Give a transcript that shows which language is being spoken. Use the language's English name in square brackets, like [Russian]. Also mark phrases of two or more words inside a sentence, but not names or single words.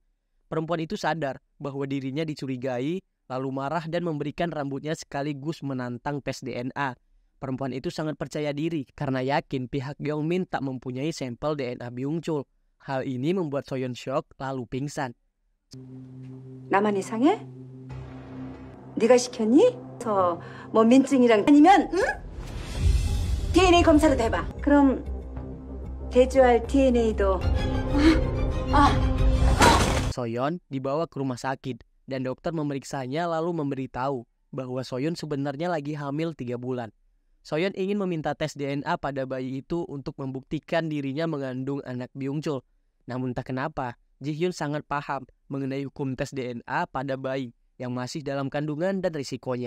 [Indonesian] Perempuan itu sadar bahwa dirinya dicurigai, lalu marah dan memberikan rambutnya sekaligus menantang tes DNA. Perempuan itu sangat percaya diri karena yakin pihak Yongmin tak mempunyai sampel DNA Byung Chul. Hal ini membuat Soyeon shock lalu pingsan. [Korean] 나만 이상해? 네가 시켰니? 뭐 민증이랑 아니면 응? DNA 검사라도 해봐. 그럼 대조할 DNA도 [Indonesian] Soyeon dibawa ke rumah sakit dan dokter memeriksanya lalu memberitahu bahwa Soyeon sebenarnya lagi hamil 3 bulan. Soyeon ingin meminta tes DNA pada bayi itu untuk membuktikan dirinya mengandung anak Byung Chul. Namun tak kenapa, Ji-hyun sangat paham mengenai hukum tes DNA pada bayi yang masih dalam kandungan dan risikonya.